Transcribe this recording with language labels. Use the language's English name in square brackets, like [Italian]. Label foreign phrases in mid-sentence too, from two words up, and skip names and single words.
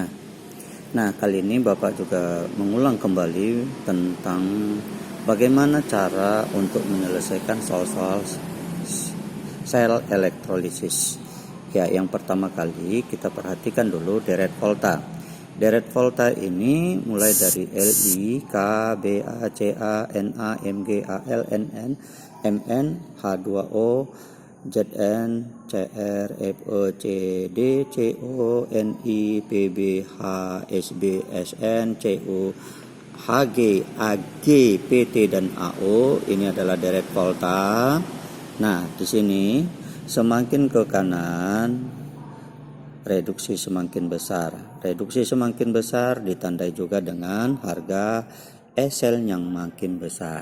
[Indonesian] Nah, kali ini Bapak juga mengulang kembali tentang bagaimana cara untuk menyelesaikan soal-soal sel elektrolisis. Ya, yang pertama kali kita perhatikan dulu deret volta. Deret volta ini mulai dari Li, K, Ba, Ca, Na, Mg, Al, Nn, Mn, H2O, Zn, Cr, Fe, Cd, Co, Ni, Pb, H, Sb, Sn, Cu, Hg, Ag, Pt dan Ao. Ini adalah deret volta. Nah, di sini semakin ke kanan reduksi semakin besar. Reduksi semakin besar ditandai juga dengan harga SL yang makin besar.